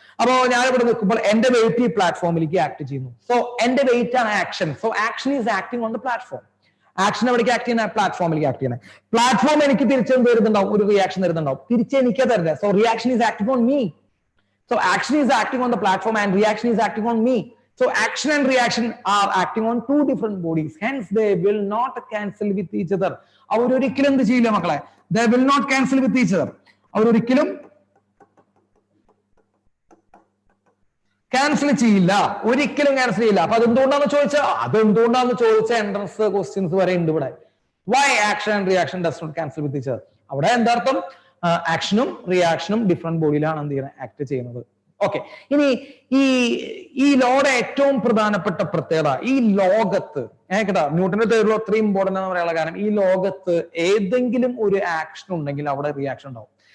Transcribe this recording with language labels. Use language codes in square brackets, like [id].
[ml] അപ്പോ ഞാനിവിടെ നിൽക്കുമ്പോൾ എന്റെ വെയിറ്റ് ഈ പ്ലാറ്റ്ഫോമിലേക്ക് ആക്ട് ചെയ്യുന്നു. സോ എന്റെ വെയിറ്റ് ആണ് action. [en] So action is acting on the platform. [ml] Action എവിടേക്ക് ആക്ട് ചെയ്യുന്ന? പ്ലാറ്റ്ഫോമിലേക്ക് ആക്ട് ചെയ്യുന്നത്. പ്ലാറ്റ്ഫോം എനിക്ക് തിരിച്ചെന്ത് വരുന്നുണ്ടാവും? ഒരു റിയാക്ഷൻ തരുന്നുണ്ടാവും. തിരിച്ച് എനിക്ക് തരുന്നത്. [en] So reaction is acting on me. So action is acting on the platform and reaction is acting on me. So action and reaction are acting on two different bodies. Hence they will not cancel with each other. [ml] അവർ ഒരിക്കലും എന്ത് ചെയ്യില്ല മക്കളെ? [en] They will not cancel with each other. [ml] അവർ ഒരിക്കലും cancel ചെയ്യില്ല, ഒരിക്കലും cancel ചെയ്യില്ല. അപ്പൊ അതെന്തുകൊണ്ടാന്ന് ചോദിച്ചാൽ എൻട്രൻസ് ക്വസ്റ്റ്യൻസ് വരെ ഉണ്ട് ഇവിടെ. [en] Why action and reaction does not cancel with each other? [ml] അവിടെ എന്താർത്ഥം? ആക്ഷനും റിയാക്ഷനും ഡിഫറെന്റ് ബോഡിയിലാണ് എന്ത് ചെയ്യുന്നത്, ആക്ട് ചെയ്യുന്നത്. ഓക്കെ, ഇനി ഈ ലോയുടെ ഏറ്റവും പ്രധാനപ്പെട്ട പ്രത്യേകത, ഈ ലോകത്ത് കേട്ടോ, ന്യൂട്ടന്റെ തേർഡ് ലോ അത്രയും ഇമ്പോർട്ടന്റ് എന്ന് പറയാനുള്ള കാരണം, ഈ ലോകത്ത് ഏതെങ്കിലും ഒരു ആക്ഷൻ ഉണ്ടെങ്കിൽ അവിടെ റിയാക്ഷൻ ഉണ്ടാവും.